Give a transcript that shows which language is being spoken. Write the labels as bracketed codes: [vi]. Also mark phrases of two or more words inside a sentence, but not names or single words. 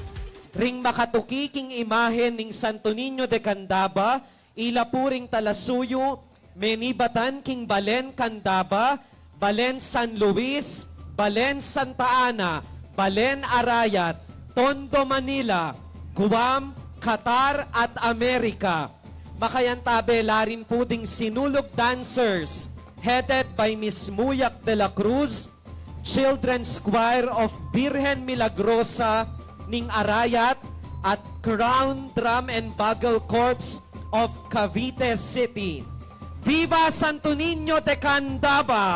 [pam] Ring makatuki king imahen ning Santo Niño de Candaba, ila puring talasuyo, menibatan king Balen Candaba, Balen San Luis, Balen Santa Ana, Balen Arayat, Tondo Manila, Guam, Qatar at Amerika. Makayantabe larin po ding sinulog dancers [en] headed by [pam] Miss Muyak de la Cruz, Children's Choir of Birhen Milagrosa ning Arayat at Crown Drum and Bugle Corps of Cavite City. Viva Santo Niño de Candaba!